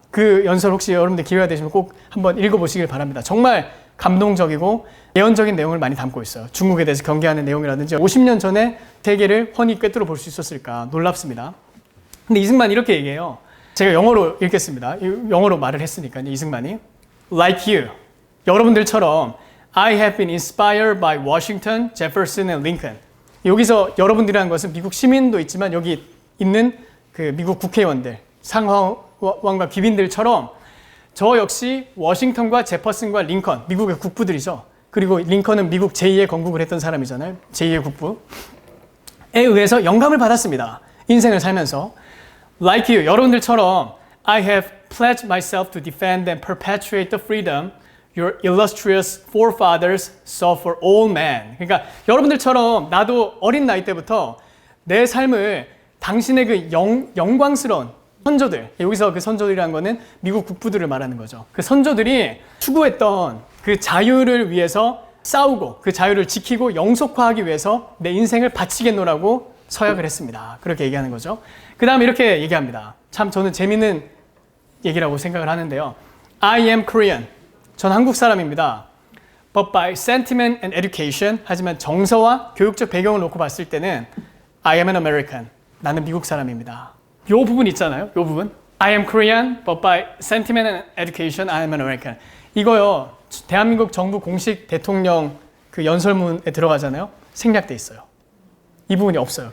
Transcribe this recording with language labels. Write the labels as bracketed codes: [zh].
[ko] 그 연설 혹시 여러분들 기회가 되시면 꼭 한번 읽어보시길 바랍니다. 정말 감동적이고 예언적인 내용을 많이 담고 있어요. 중국에 대해서 경계하는 내용이라든지 50년 전에 세계를 훤히 꿰뚫어 볼 수 있었을까 놀랍습니다. 근데 이승만이 이렇게 얘기해요. 제가 영어로 읽겠습니다. 영어로 말을 했으니까 이승만이 [en] Like you, [ko] 여러분들처럼 [en] I have been inspired by Washington, Jefferson and Lincoln. [ko] 여기서 여러분들이라는 것은 미국 시민도 있지만 여기 있는 그 미국 국회의원들, 상하원과 귀빈들처럼 저 역시 워싱턴과 제퍼슨과 링컨, 미국의 국부들이죠. 그리고 링컨은 미국 제2의 건국을 했던 사람이잖아요. 제2의 국부에 의해서 영감을 받았습니다. 인생을 살면서. [en] Like you, [ko] 여러분들처럼 [en] I have pledged myself to defend and perpetuate the freedom your illustrious forefathers saw for all men. [ko] 그러니까 여러분들처럼 나도 어린 나이 때부터 내 삶을 당신의 그 영광스러운 선조들, 여기서 그 선조들이라는 거는 미국 국부들을 말하는 거죠. 그 선조들이 추구했던 그 자유를 위해서 싸우고 그 자유를 지키고 영속화하기 위해서 내 인생을 바치겠노라고 서약을 했습니다. 그렇게 얘기하는 거죠. 그 다음에 이렇게 얘기합니다. 참 저는 재밌는 얘기라고 생각을 하는데요. [en] I am Korean. [ko] 전 한국 사람입니다. [en] But by sentiment and education, [ko] 하지만 정서와 교육적 배경을 놓고 봤을 때는 [en] I am an American. [ko] 나는 미국 사람입니다. 요 부분 있잖아요. 요 부분. [en] I am Korean, but by sentiment and education, I am an American. [ko] 이거요. 대한민국 정부 공식 대통령 그 연설문에 들어가잖아요. 생략돼 있어요. 이 부분이 없어요.